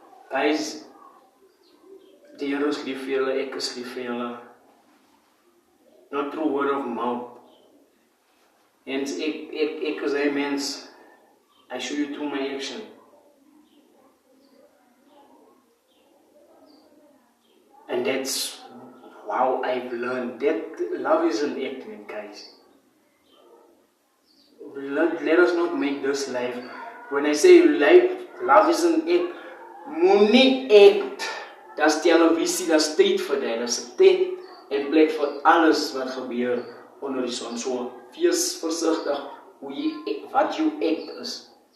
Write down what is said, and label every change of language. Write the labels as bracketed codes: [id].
[af] Guys, die Here is lief vir julle, ek is lief vir julle. [en] Not through word of mouth. [af] En ek is 'n mens, [en] I show you through my action. And that's how I've learned that love is an act, man, guys. Let us not make this life. When I say love is an act, moenie act. [af] That's televisie, that's tyd vir dit. That's 'n tyd en plek vir alles wat gebeur onder die son. So, wees versigtig wat jou act is.